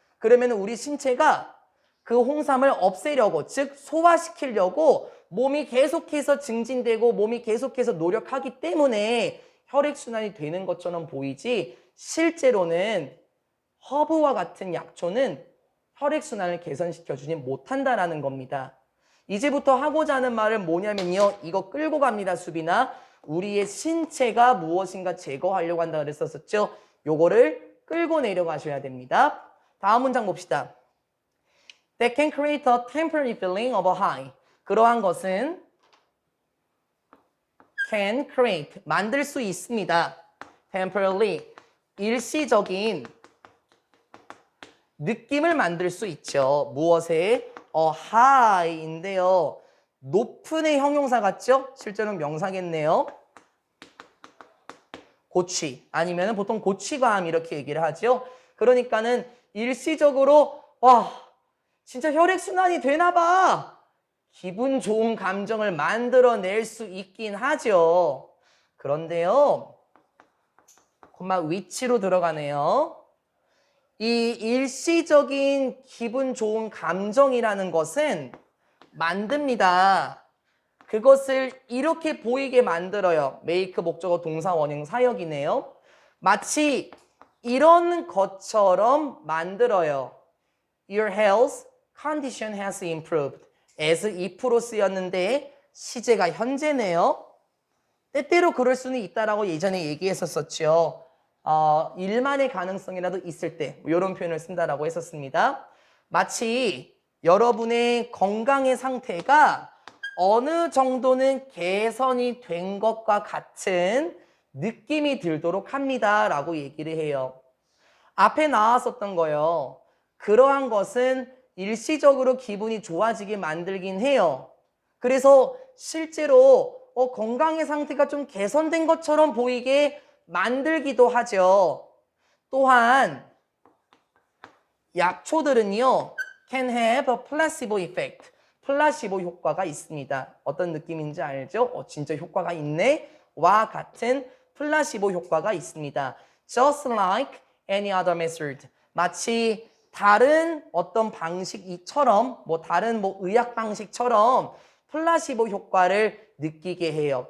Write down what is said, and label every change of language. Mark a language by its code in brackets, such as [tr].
[ko] 그러면 우리 신체가 그 홍삼을 없애려고, 즉 소화시키려고 몸이 계속해서 증진되고 몸이 계속해서 노력하기 때문에 혈액순환이 되는 것처럼 보이지 실제로는 허브와 같은 약초는 혈액순환을 개선시켜주지 못한다라는 겁니다. 이제부터 하고자 하는 말은 뭐냐면요. 이거 끌고 갑니다, 수빈아. 우리의 신체가 무엇인가 제거하려고 한다 그랬었죠. 요거를 끌고 내려가셔야 됩니다. 다음 문장 봅시다. [en] That can create a temporary feeling of a high. [ko] 그러한 것은 [en] can create, [ko] 만들 수 있습니다. temporarily, 일시적인 느낌을 만들 수 있죠. 무엇에? high인데요. 높은의 형용사 같죠? 실제로는 명사겠네요. 고취, 아니면 보통 고취감 이렇게 얘기를 하죠. 그러니까는 일시적으로 진짜 혈액순환이 되나 봐. 기분 좋은 감정을 만들어낼 수 있긴 하죠. 그런데요. 콤마 위치로 들어가네요. 이 일시적인 기분 좋은 감정이라는 것은 만듭니다. 그것을 이렇게 보이게 만들어요. make 목적어 동사 원형 사역이네요. 마치 이런 것처럼 만들어요. [en] Your health condition has improved. [ko] as if로 쓰였는데 시제가 현재네요. 때때로 그럴 수는 있다라고 예전에 얘기했었죠. 일만의 가능성이라도 있을 때 이런 표현을 쓴다라고 했었습니다. 마치 여러분의 건강의 상태가 어느 정도는 개선이 된 것과 같은 느낌이 들도록 합니다 라고 얘기를 해요. 앞에 나왔었던 거요. 그러한 것은 일시적으로 기분이 좋아지게 만들긴 해요. 그래서 실제로 건강의 상태가 좀 개선된 것처럼 보이게 만들기도 하죠. 또한 약초들은요, [en] can have a placebo effect. [ko] 플라시보 효과가 있습니다. 어떤 느낌인지 알죠? 진짜 효과가 있네? 와 같은 플라시보 효과가 있습니다. [en] Just like any other method. [ko] 마치 다른 어떤 방식처럼, 다른 의학 방식처럼 플라시보 효과를 느끼게 해요.